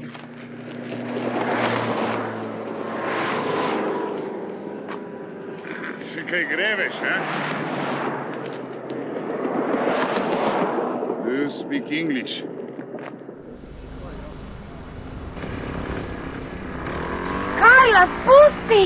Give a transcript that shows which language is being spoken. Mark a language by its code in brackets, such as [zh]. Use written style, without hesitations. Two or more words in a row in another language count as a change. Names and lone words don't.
[sl] Se kaj greveš, a? [en] Do you speak English? [sl] Karla, spusti!